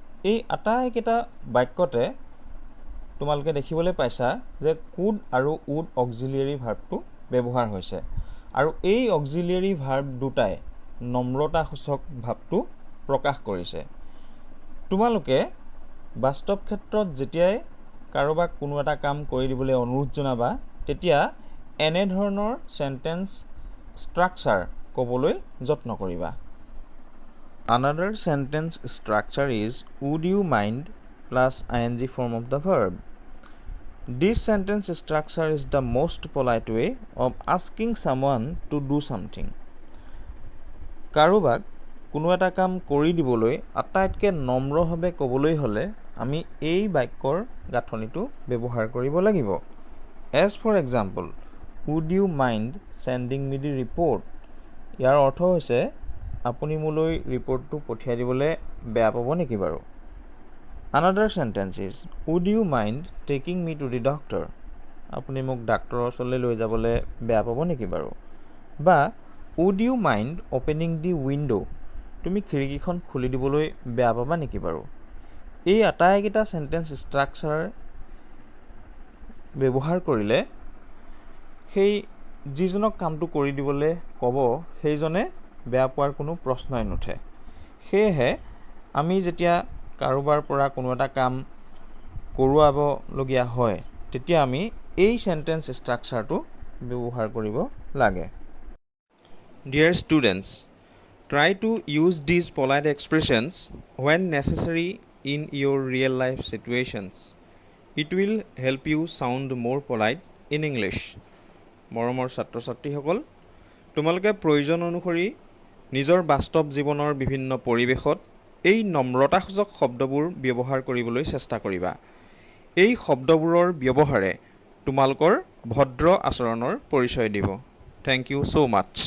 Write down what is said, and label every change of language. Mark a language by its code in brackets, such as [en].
[as] এই আটাইকেইটা বাক্যতে তোমালোকে দেখিবলৈ পাইছা যে কুড আৰু উড অক্সিলিয়েৰী ভাৰ্বটো ব্যৱহাৰ হৈছে আৰু এই অক্সিলিয়েৰী ভাৰ্ব দুটাই নম্ৰতাসূচক ভাৱটো প্ৰকাশ কৰিছে। তোমালোকে বাস্তৱ ক্ষেত্ৰত যেতিয়াই কাৰোবাক কোনো এটা কাম কৰি দিবলৈ অনুৰোধ জনাবা তেতিয়া এনেধৰণৰ চেণ্টেন্স ষ্ট্ৰাকচাৰ ক'বলৈ যত্ন কৰিবা। [en] Another sentence structure is would you mind plus ing form of the verb. This sentence structure is the most polite way of asking someone to do something. [as] কাৰোবাক কোনো এটা কাম কৰি দিবলৈ আটাইতকৈ নম্ৰভাৱে ক'বলৈ হ'লে আমি এই বাক্যৰ গাঁথনিটো ব্যৱহাৰ কৰিব লাগিব। [en] As for example, would you mind sending me the report? [as] ইয়াৰ অৰ্থ হৈছে আপুনি মোলৈ ৰিপৰ্টটো পঠিয়াই দিবলৈ বেয়া পাব নেকি বাৰু? [en] Another sentence is would you mind taking me to the doctor? [as] আপুনি মোক ডাক্তৰৰ ওচৰলৈ লৈ যাবলৈ বেয়া পাব নেকি বাৰু? বা [en] would you mind opening the window? [as] তুমি খিৰিকীখন খুলি দিবলৈ বেয়া পাবা নেকি বাৰু? এই আটাইকেইটা চেণ্টেন্স ষ্ট্ৰাকচাৰ ব্যৱহাৰ কৰিলে সেই যিজনক কামটো কৰি দিবলৈ ক'ব সেইজনে বেয়া পোৱাৰ কোনো প্ৰশ্নই নুঠে। সেয়েহে আমি যেতিয়া কাৰোবাৰ পৰা কোনো এটা কাম কৰোৱাবলগীয়া হয় তেতিয়া আমি এই চেণ্টেন্স ষ্ট্ৰাকচাৰটো ব্যৱহাৰ কৰিব লাগে। [en] Dear students, try to use these polite expressions when necessary in your real life situations. It will help you sound more polite in English. [as] মৰমৰ ছাত্ৰ ছাত্ৰীসকল, তোমালোকে প্ৰয়োজন অনুসৰি নিজৰ বাস্তৱ জীৱনৰ বিভিন্ন পৰিৱেশত এই নম্ৰতাসূচক শব্দবোৰ ব্যৱহাৰ কৰিবলৈ চেষ্টা কৰিবা। এই শব্দবোৰৰ ব্যৱহাৰে তোমালোকৰ ভদ্ৰ আচৰণৰ পৰিচয় দিব। [en] Thank you so much.